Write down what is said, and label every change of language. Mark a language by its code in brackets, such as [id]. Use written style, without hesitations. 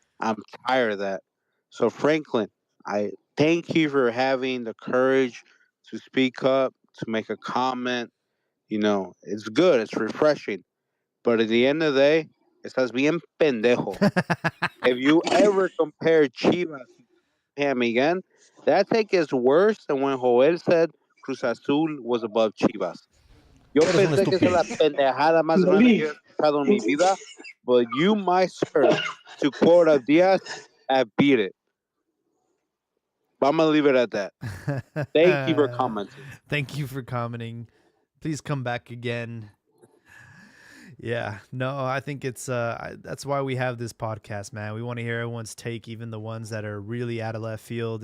[en] I'm tired of that. So, Franklin, I thank you for having the courage to speak up, to make a comment. It's good, it's refreshing. But at the end of the day, [es] estás bien pendejo. [en] If you ever compare Chivas to him again, that take is worse than when Joel said Cruz Azul was above Chivas. [es] Yo pensé que esa es la pendejada más grande que he escuchado en mi vida, [en] but you, my sir, to quote Abdias, have beat it. But I'm gonna leave it at that. Thank you for commenting. Thank you for commenting. Please come back again. Yeah, no, I think it's that's why we have this podcast, man. We want to hear everyone's take, even the ones that are really out of left field.